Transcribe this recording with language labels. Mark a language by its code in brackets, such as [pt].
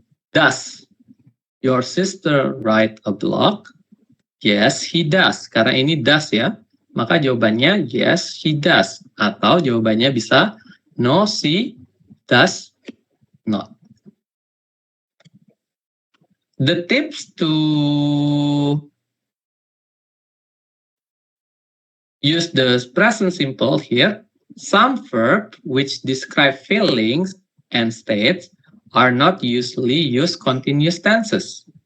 [en] Does your sister write a blog? Yes, he does. [id] Karena ini does ya, maka jawabannya [en] yes, he does. [id] Atau jawabannya bisa [en] no, she does not. The tips to use the present simple here, some verbs which describe feelings and states are not usually used continuous tenses.